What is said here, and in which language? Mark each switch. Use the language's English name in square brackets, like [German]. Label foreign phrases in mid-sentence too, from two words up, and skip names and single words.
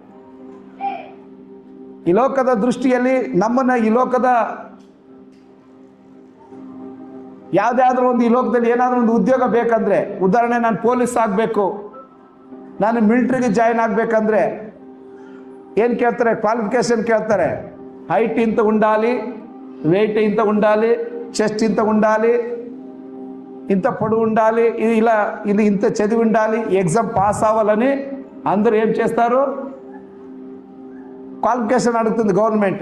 [Kannada] ಈ ಲೋಕದ ದೃಷ್ಟಿಯಲ್ಲಿ ನಮ್ಮನ್ನು, ಈ ಲೋಕದ ಯಾವುದಾದ್ರೂ ಒಂದು, ಈ ಲೋಕದಲ್ಲಿ ಏನಾದರೂ ಒಂದು ಉದ್ಯೋಗ ಬೇಕಂದ್ರೆ, ಉದಾಹರಣೆ ನಾನು ಪೊಲೀಸ್ ಆಗಬೇಕು, ನಾನು ಮಿಲಿಟ್ರಿಗೆ ಜಾಯಿನ್ ಆಗಬೇಕಂದ್ರೆ ಏನು ಕೇಳ್ತಾರೆ? ಕ್ವಾಲಿಫಿಕೇಶನ್ ಕೇಳ್ತಾರೆ. [Telugu] హైట్ ఇంత ఉండాలి, వెయిట్ ఇంత ఉండాలి, చెస్ట్ ఇంత ఉండాలి, ఇంత పొడవు ఉండాలి, ఇలా ఇది ఇంత చదివి ఉండాలి, [English] exam pass [Telugu] అవ్వాలని అందరూ ఏం చేస్తారు? క్వాలిఫికేషన్ అడుగుతుంది గవర్నమెంట్.